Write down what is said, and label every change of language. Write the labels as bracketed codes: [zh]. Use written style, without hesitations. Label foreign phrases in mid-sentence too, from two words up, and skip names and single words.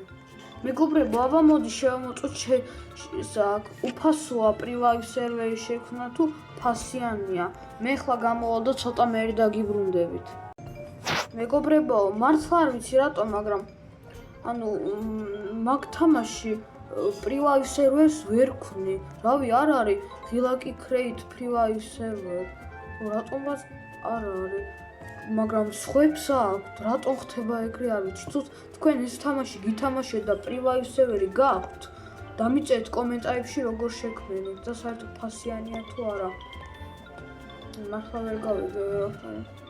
[ka] მეგობრებო, აბა მოდი შევამოწოთ უფასოა [en] private server [ka] შექმნა თუ ფასიანია. მე ხლა გამოვალ და ცოტა მერი დაგიბრუნდებით. მეგობრებო, მართლა არ ვიცი რატო, მაგრამ ანუ მაგ თამაში [en] private server [ka] ვერ ქმნი. რავი, არ არის ღილაკი [en] create private server. [ka] რატომაც არ არის. მაგრამ სხვებს აქვთ, რატომ ხდება ეგრე არ ვიცი. თუ თქვენ ეს თამაში გითამაშეთ და [en] private server [ka] გაქვთ, დამიწერეთ კომენტარებში როგორ შექმნით და საერთოდ ფასიანია თუ არა. მართლა ვერ გავიგე ვერაფერი.